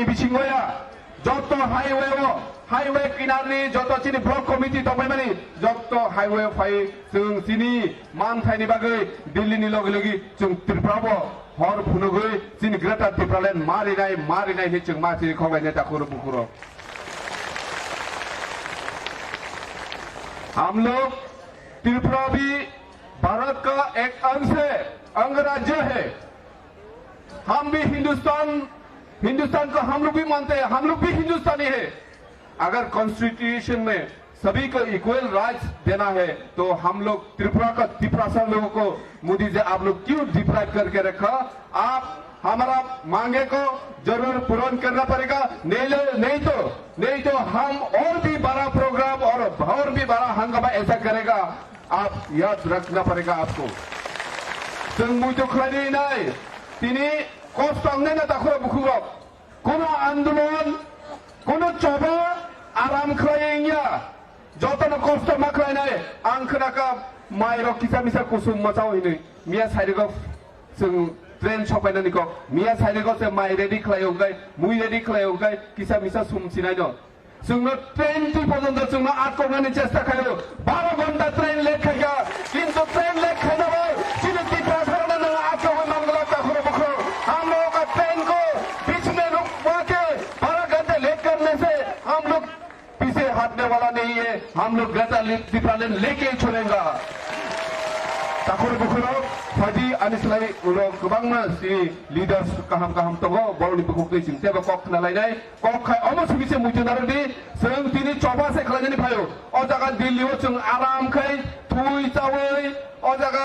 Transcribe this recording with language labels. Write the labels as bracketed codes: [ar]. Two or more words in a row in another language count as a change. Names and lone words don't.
[trp] बिसिं गया जत्त हाईवे किनारनि जत्त चिनि ब्लक कमिटि दंबायमानि जत्त हाईवे फाय जों चिनि मानथायनि बागै दिल्लीनि लगे लगे जों त्रिपुराबो हर फुनुगै चिनि ग्रेटर त्रिपुरालेण्ड मारिनाय नि जों माथि खगायनाय दाखुर बुखुर [hi] हम लोग त्रिपुरा भी भारत का एक अंगराज्य है। हम भी हिंदुस्तान को हम लोग भी मानते हैं, हम लोग भी हिंदुस्तानी है। अगर कॉन्स्टिट्यूशन में सभी को [en] equal rights [hi] देना है तो हम लोग त्रिपुरा लोगों को मोदी जी आप लोग क्यों डिप्राइव करके रखा? आप हमारा मांगे को जरूर पूर्ण करना पड़ेगा, नहीं तो हम और भी बड़ा प्रोग्राम और भी बड़ा हंगामा ऐसा करेगा। आप याद रखना पड़ेगा आपको। [trp] जों मुझे खलायनाय नाय तिनी कष्ट आंने ना दाखुरा बुखुरा कोनो आंदोलन कोनो चबा आराम खलायैया जतन कष्ट मा खलायनाय आं खोनाका माइरो किसा मिसा कुसुम मचावैनो मिया साइडगो जों ट्रेन सफायनानै को मिया साइडगो से माइ रेडी खलायौगाय मुइ रेडी खलायौगाय किसा मिसा सुमसिनाय दं जोंनो ट्रेन टी पर्यन्त जोंनो आटकनायनि चेष्टा खायो 12 घन्टा ट्रेन लेट खायगा किन्तु ट्रेन लेट खायनाबो सिनि त्रिपुरा सरकारनो आटकनो नांगला दाखुरो बुखुरो [hi] हम लोग का ट्रेन को बीच में रुकवा के 12 घंटे लेट करने से हम लोग पीछे हटने वाला नहीं है। हम लोग ग्रेटर त्रिपुरालैंड लेके छोड़ेगा। [trp] दाखुरो बुखुरो फाइदि आनिसलाय उरो गोबांनो सिनि लिडार्स गाहाम दङ बरनि बुखुखै सिंतेबो कक नालायनाय कक खाय अमसुबिसे मुजुनारदि जों दिनै चबासे खालायनानै फायो अ जागा दिल्लीयाव जों आरामखै थुइ चावै अ जागा